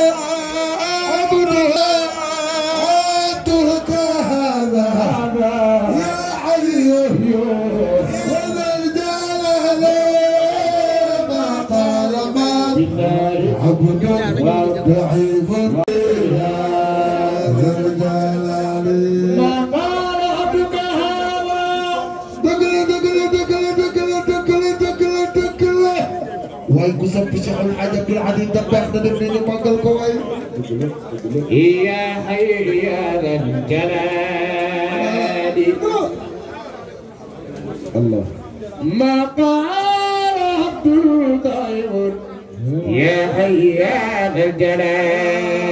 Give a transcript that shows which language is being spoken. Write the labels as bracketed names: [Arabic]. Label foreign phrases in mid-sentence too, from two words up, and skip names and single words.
[Arabic] عبدك هذا يا حي يا ذا الجلال ما قال ما عبد ضعيف [Wolof] waaye ku soppi Cheikh Al Hadj Abdoul Aziz Dabakh da dem nañu màggal ko waay [Arabic] يا حي يا ذا الجلال الله ما قال عبد الضعيف يا حي يا ذا الجلال